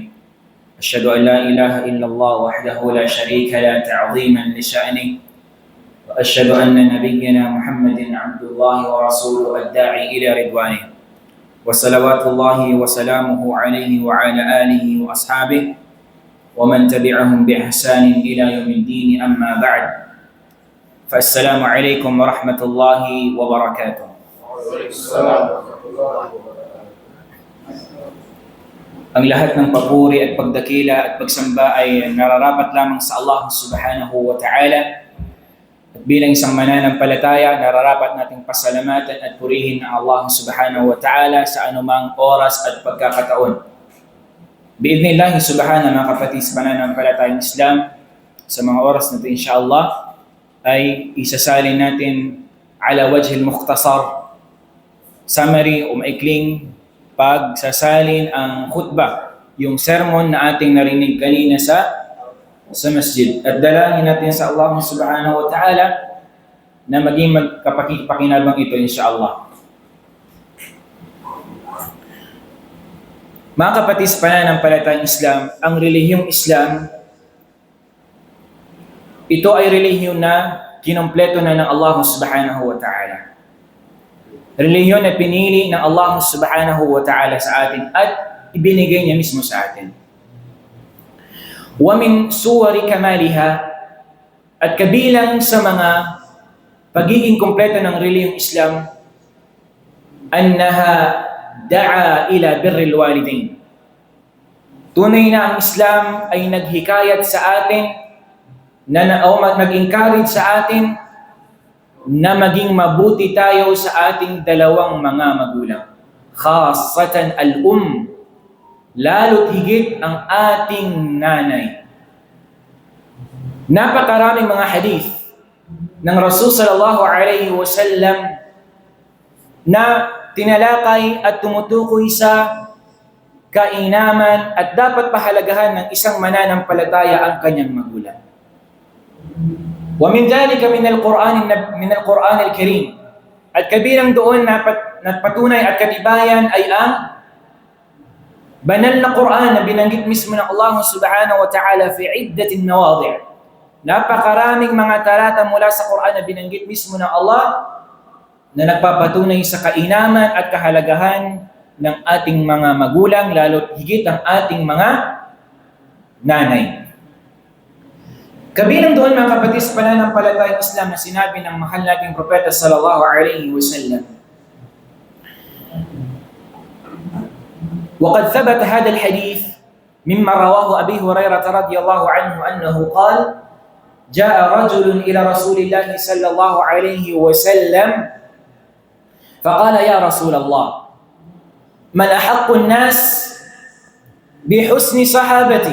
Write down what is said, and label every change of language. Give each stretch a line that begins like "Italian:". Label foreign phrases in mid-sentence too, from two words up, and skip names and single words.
Arabic: أشهد أن لا إله إلا الله وحده لا شريك له تعظيما لشأنه، وأشهد أن نبينا محمد عبد الله ورسوله الداعي إلى رضوانه، وصلوات الله وسلامه عليه وعلى آله وأصحابه ومن تبعهم بإحسان إلى يوم الدين. أما بعد، فالسلام عليكم ورحمة الله وبركاته.
Filipino: Ang lahat ng papuri at pagdakila at pagsamba ay nararapat lamang sa Allah
Arabic: سبحانه وتعالى.
Filipino: At bilang isang mananampalataya, nararapat nating pasalamatan at purihin ang Allah
Arabic: سبحانه وتعالى
Filipino: sa anumang oras at pagkakataon.
Arabic: بإذن الله سبحانه
Filipino: mga kapatid sa mananampalatayang Islam, sa mga oras na ito insyaAllah ay isasalin natin
Arabic: على وجه المختصر,
Filipino: summary o maikling pagsasalin ang khutbah, yung sermon na ating narinig kanina sa masjid. At dalangin natin sa Allah
Arabic: سبحانه وتعالى
Filipino: na maging magkapakinabang ito insyaAllah. Mga kapatid sa pananampalatayang Islam, ang relihiyong Islam, ito ay relihiyon na kinompleto na ng Allah
Arabic: سبحانه وتعالى.
Filipino: Relihiyon na pinili ng Allah
Arabic: سبحانه وتعالى
Filipino: sa atin at ibinigay niya mismo sa atin.
Arabic: ومن صور كمالها,
Filipino: at kabilang sa mga pagiging kompleto ng relihiyong Islam,
Arabic: أنها دعا إلى بر الوالدين.
Filipino: Tunay na ang Islam ay naghikayat sa atin nag-encourage sa atin na maging mabuti tayo sa ating dalawang mga magulang. Khassatan lalo't higit ang ating nanay. Napakaraming mga hadith ng Rasul
Arabic: صلى الله عليه وسلم
Filipino: na tinalakay at tumutukoy sa kainaman at dapat pahalagahan ng isang mananampalataya ang kanyang magulang.
Arabic: ومن ذلك من القرآن الكريم.
Filipino: At kabilang doon na patunay at katibayan ay ang banal na Quran na binanggit mismo ng Allah
Arabic: سبحانه وتعالى في عدة مواضع'.
Filipino: Napakaraming mga talata mula sa Quran na binanggit mismo ng Allah na nagpapatunay sa kainaman at kahalagahan ng ating mga magulang, lalo't higit ang ating mga nanay. Kabilang doon mga kapatid sa pananampalatayang Islam na sinabi ng mahal nating propeta
Arabic: صلى الله عليه وسلم. وقد ثبت هذا الحديث مما رواه أبي هريرة رضي الله عنه أنه قال جاء رجل إلى رسول الله صلى الله عليه وسلم فقال يا رسول الله من أحق الناس بحسن صحابتي؟